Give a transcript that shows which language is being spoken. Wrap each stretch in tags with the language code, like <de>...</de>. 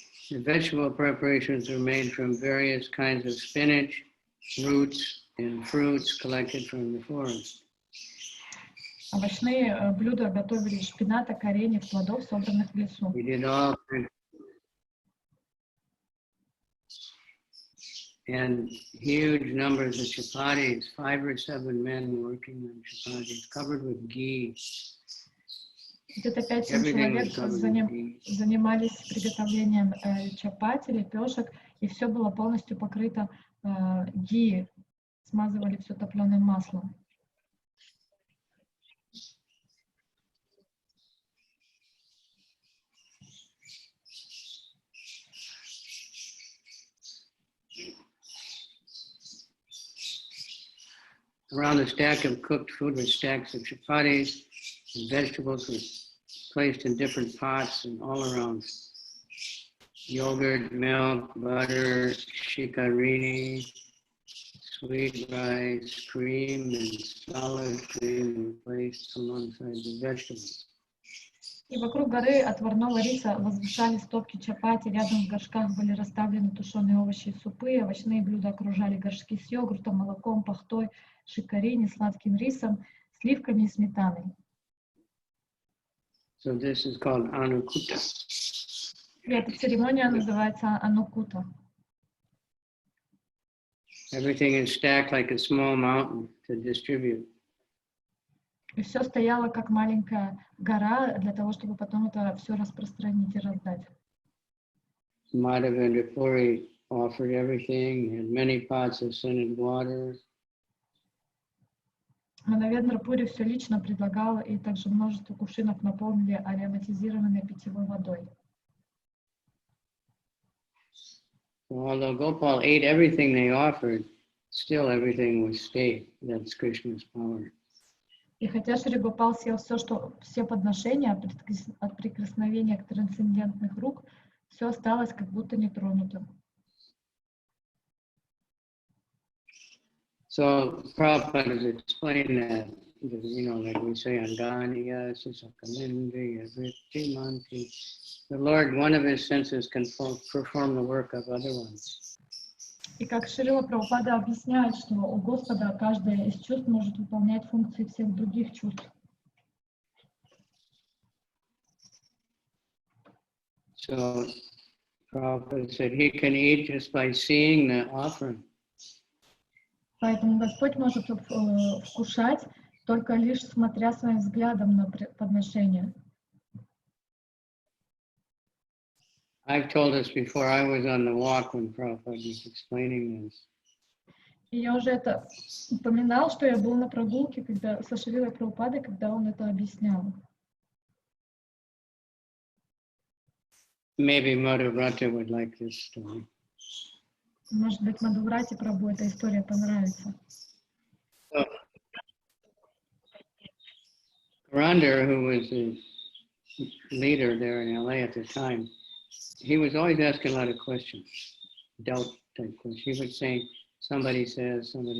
<en>The vegetable preparations are made from various kinds of spinach, roots, and fruits collected from the forest.</en> <ru>Овощные блюда готовили из шпината, кореньев, плодов, собранных в лесу.</ru> <en>We did all kinds. And huge numbers of chapatis, 5 or 7 men working on chapatis, covered with ghee.</en> <ru>Где-то 5-7 человек занимались приготовлением чапати, лепешек, и все было полностью покрыто ги, смазывали все топленым маслом.</ru> <en>Around a stack of cooked food were stacks of chapatis, and vegetables were placed in different pots and all around. Yogurt, milk, butter, shikarini, sweet rice, cream, and solid cream were placed alongside the vegetables.</en> <ru>И вокруг горы отварного риса возвышались стопки чапати, рядом в горшках были расставлены тушеные овощи и супы, овощные блюда окружали горшки с йогуртом, молоком, пахтой, шикарини, сладким рисом, сливками и сметаной.</ru> <en>So this is called Anukuta.</en> <ru>И эта церемония называется Анукута.</ru> <en>Everything is stacked like a small mountain to distribute.</en> <ru>И все стояло как маленькая гора для того, чтобы потом это все распространить и раздать.</ru> <en>Mādhavendra Puri offered everything, he had many pots of scented water.</en> <ru>Mādhavendra Пури все лично предлагал, и также множество кувшинов наполнили ароматизированной питьевой водой.</ru> <en>Although Gopal ate everything they offered, still everything was stayed. That's Krishna's power.</en> <ru>И хотя Шри Гопал съел все подношения от прикосновения к трансцендентных рук, все осталось как будто нетронутым.</ru> <en>So Prabhupada has explained that, like we say,</en> <sa>Andaniya, Sisakalindriya, Vrittimanti.</sa> <en>The Lord, one of his senses can perform the work of other ones.</en> <ru>И как Шрила Прабхупада объясняет, что у Господа каждое из чувств может выполнять функции всех других чувств.</ru> <en>So Prabhupada said he can eat just by seeing the offering.</en> <ru>Поэтому Господь может вкушать только лишь смотря своим взглядом на подношение.</ru> <en>I've told this before. I was on the walk when Prabhupada was explaining this.</en> <ru>И я уже это упоминал, что я был на прогулке со Шрилой Прабхупадой, когда он это объяснял.</ru> <en>Maybe Madhavrata would like this story.</en> <ru>Может быть, Мадхаврате Прабху эта история понравится.</ru> <en>Karandar, who was the leader there in LA at the time, he was always asking a lot of questions, doubt-type questions. He would say, somebody says.</en>